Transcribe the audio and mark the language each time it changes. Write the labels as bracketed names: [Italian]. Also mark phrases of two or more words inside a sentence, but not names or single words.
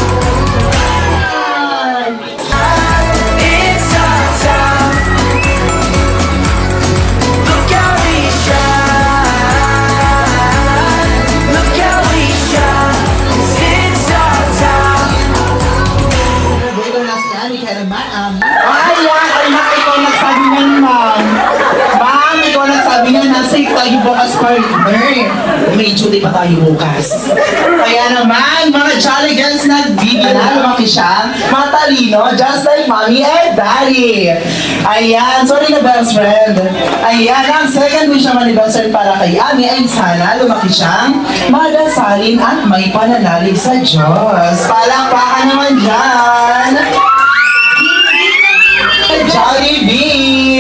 [English] It's our time. Look how we shine, look how we shine, 'cause it's our time. [Filipino] Ay, ikaw nagsabi niyan, ma'am. Ma'am, ikaw nagsabi niyan na safe tayo bukas partner. May duty pa tayo bukas. Kaya naman, mga Jolly Girls nagbibigay, lumaki siya, matalino, [English] just like mommy and daddy. [Filipino] Ayan, sorry na [English] best friend. [Filipino] Ayan, ang [English] second wish [Filipino] naman ni [English] best friend [Filipino] para kay Ami ay sana lumaki siyang magasalin at may pananalig sa Diyos. Palakpakan naman dyan. Jollibee!